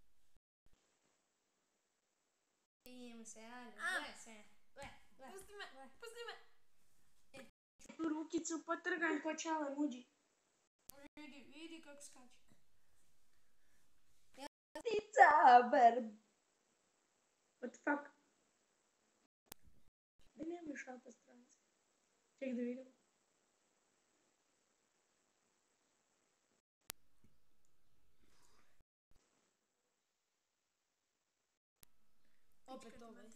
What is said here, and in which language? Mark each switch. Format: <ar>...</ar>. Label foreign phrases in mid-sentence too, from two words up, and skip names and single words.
<hr>Idemo se, ajde, Pusti me. Tu rukicu potrgam ko čale muđi. Vidi kako skače. Caber.</hr> <en>What the fuck?</en> <hr>Da nema šalta stranice. Ček da vidim. Opet ovaj.</hr>